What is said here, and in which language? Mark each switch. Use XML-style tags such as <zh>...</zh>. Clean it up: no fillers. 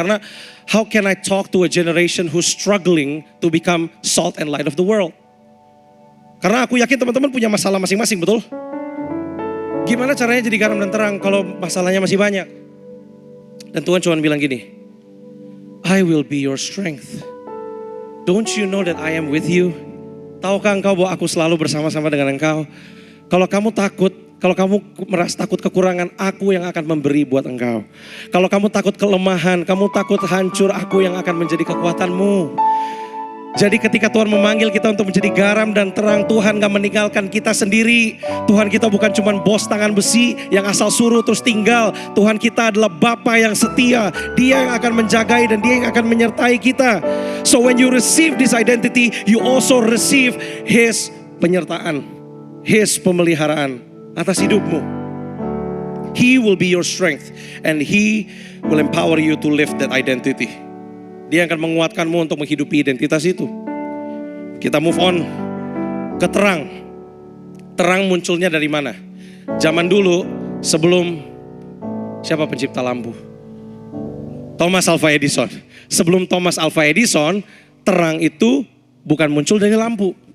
<id>Karena</id> <en>how can I talk to a generation who's struggling to become salt and light of the world.</en> <id>Karena aku yakin teman-teman punya masalah masing-masing, betul? Gimana caranya jadi garam dan terang kalau masalahnya masih banyak? Dan Tuhan cuma bilang gini,</id> <en>I will be your strength. Don't you know that I am with you?</en> <id>Tahukah engkau bahwa aku selalu bersama-sama dengan engkau? Kalau kamu takut, kalau kamu merasa takut kekurangan, aku yang akan memberi buat engkau. Kalau kamu takut kelemahan, kamu takut hancur, aku yang akan menjadi kekuatanmu. Jadi ketika Tuhan memanggil kita untuk menjadi garam dan terang, Tuhan gak meninggalkan kita sendiri. Tuhan kita bukan cuma bos tangan besi yang asal suruh terus tinggal. Tuhan kita adalah Bapa yang setia. Dia yang akan menjagai dan Dia yang akan menyertai kita.</id> <en>So when you receive this identity, you also receive</en> <id>His penyertaan, His pemeliharaan atas hidupmu.</id> <en>He will be your strength and He will empower you to live that identity.</en> <id>Dia akan menguatkanmu untuk menghidupi identitas itu. Kita</id> <en>move on</en> <id>ke terang. Terang munculnya dari mana? Zaman dulu sebelum siapa pencipta lampu? Thomas Alva Edison. Sebelum Thomas Alva Edison, terang itu bukan muncul dari lampu.</id>